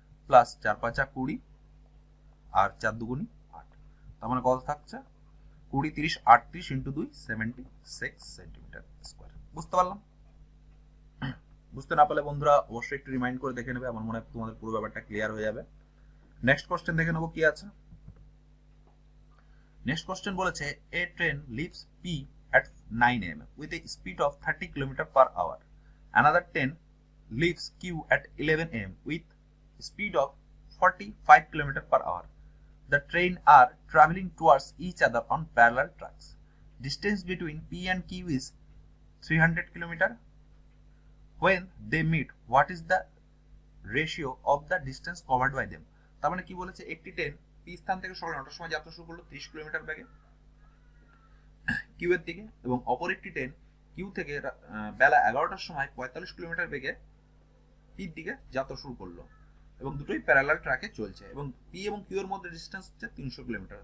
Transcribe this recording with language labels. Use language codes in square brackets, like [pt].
[bn] Plus 4 5 20 আর 4 2 8, তার মানে কত থাকছে 20 30 38 ইন্টু 2 76 সেন্টিমিটার স্কোয়ার। বুঝতে পারলাম? বুঝতে না পারলে বন্ধুরা অবশ্যই একটু রিমাইন্ড করে দেখে নেবে, আমার মনে হয় তোমাদের পুরো ব্যাপারটা ক্লিয়ার হয়ে যাবে। নেক্সট কোশ্চেন দেখে নেবো কি আছে। নেক্সট কোশ্চেন বলেছে [en] A train leaves P at 9 am with a speed of 30 km per hour. Another train leaves Q at 11 am with speed of 45 km per hour. The train are traveling towards each other on parallel tracks. Distance between P and Q is 300 km. When they meet, what is the ratio of the distance covered by them? [bn] তার মানে কি বলেছে, একটি train P স্থান থেকে সকাল 9টার সময় যাত্রা শুরু করলো 30 কিলোমিটার বেগে কিউ এর দিকে, এবং অপর একটি ট্রেন কিউ থেকে বেলা 11টার সময় 45 কিলোমিটার বেগে পির দিকে যাত্রা শুরু করলো, এবং দুটোই প্যারালাল ট্র্যাকে চলছে, এবং পি এবং কিউ এর মধ্যে ডিস্টেন্স হচ্ছে 300 কিলোমিটার।